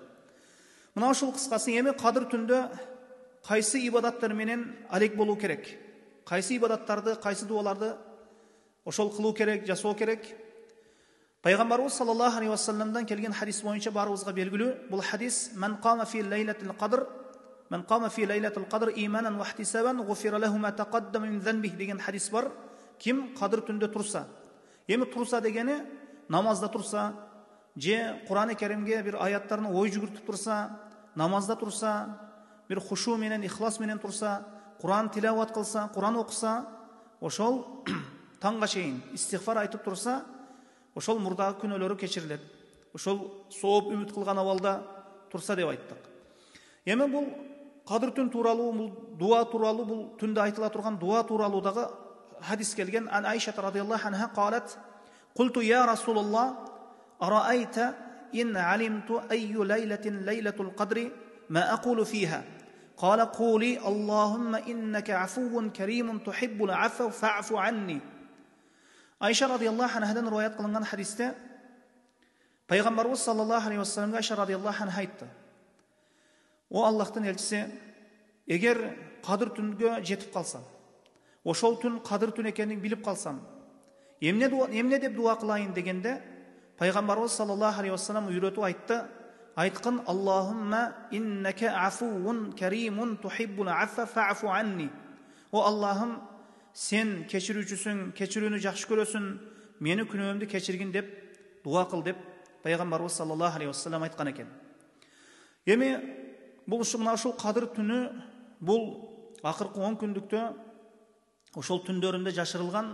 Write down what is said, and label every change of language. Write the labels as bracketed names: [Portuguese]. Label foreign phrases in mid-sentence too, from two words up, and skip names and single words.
[Kyrgyz] Мына ушул кыскасы. Эми кадыр түндө кайсы ибадаттар менен алек болуу керек? Кайсы ибадаттарды, кайсы дуаларды ошол кылуу керек, жасоо керек? Пайгамбарыбыз [Arabic] صلى الله عليه وسلم [Kyrgyz] келген хадис боюнча барыбызга белгилүү. Бул хадис: [Arabic] "من قام في ليلة القدر إيمانا واحتسابا غفر له ما تقدم من ذنبه" [Kyrgyz] деген хадис бар. Ким кадыр түндө турса. Эми турса дегени намазда турса, же Кур'ан-ы Керимге бир аяттарын ой жүгүртүп турса, намазда турса, бир хушу менен, ихлас менен турса, Кур'ан тилават кылса, Кур'ан окуса, ошол таңга чейин истигфар айтып турса, ошол мурдагы күнөөлөрү кечирилет. Ошол сооп үмүт кылган абалда турса деп айттык. Эми бул кадыр түн тууралуу, бул дуа тууралуу, бул түндө айтыла турган дуа тууралуу дагы хадис келген. [Arabic] عن عائشة رضي الله عنها قالت قلت يا رسول الله أرأيت إن علمت أي ليلة ليلة القدر ما أقول فيها. قال قولي اللهم إنك عفو كريم تحب العفو فاعف عني." [Kyrgyz] Айша радияллаху анхадан риваят кылынган хадисте Пайгамбарыбыз [Arabic] صلى الله عليه وسلم [Kyrgyz] Айша [Arabic] رضي الله عنها [Kyrgyz] айтты: "О Аллахтын элчиси, эгер кадыр түнгө жетип калсам, ошол түн кадыр түн экенин билип калсам, эмне деп дуа кылайын?" дегенде Пайгамбарыбыз [Arabic] صلى الله عليه وسلم [Kyrgyz] үйрөтүп айтты. Айткан: [Arabic] "اللهم إنك عفو كريم تحب العفو فاعف عني." [Kyrgyz] О Аллахым, сен кечирүүчүсүң, кечирүүнү жакшы көрөсүң, мени күнөөмдү кечиргин деп дуа кыл деп Пайгамбарыбыз [Arabic] صلى الله عليه وسلم [Kyrgyz] айткан экен. Эми бул мына ушул кадыр түнү, бул акыркы 10 күндүктө ошол түндөрүндө жашырылган.